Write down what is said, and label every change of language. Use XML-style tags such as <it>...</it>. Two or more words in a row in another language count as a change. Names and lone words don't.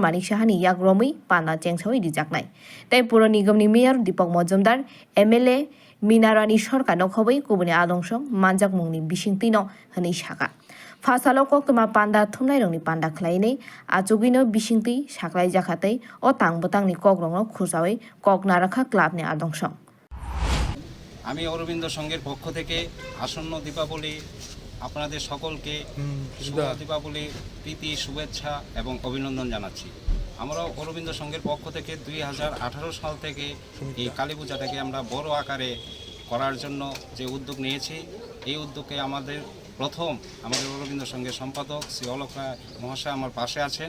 <trp>Manik Shahani Yagromi Panda Chengsoi dijaknai. Tai Puro Nigam ni Mayor Deepak Majumdar, MLA Minarani Sorkar Nokhabai Kubuni Adongsong Manjak Mungni Bishingtino Hani Shaka. Fasalo Koktuma Panda Thumnai Rongni Panda Khlaine Achugino Bishingti Shaklai Jakatai O Tang Botang ni Kogrong Khusawai Kok Narakha Club ni Adongsong.</trp> <bn>আমি অরবিন্দ সংঘের পক্ষ থেকে আসন্ন দীপাবলি আপনাদের সকলকে শুভ দীপাবলি প্রীতি শুভেচ্ছা এবং অভিনন্দন জানাচ্ছি। আমরা অরবিন্দ সংঘের পক্ষ থেকে 2018 সাল থেকে এই কালী পূজাটাকে আমরা বড় আকারে করার জন্য যে উদ্যোগ নিয়েছি, এই উদ্যোগে আমাদের অরবিন্দ সংঘের সম্পাদক শ্রী অলোক রায় মহাশয় আমার পাশে আছেন।</bn>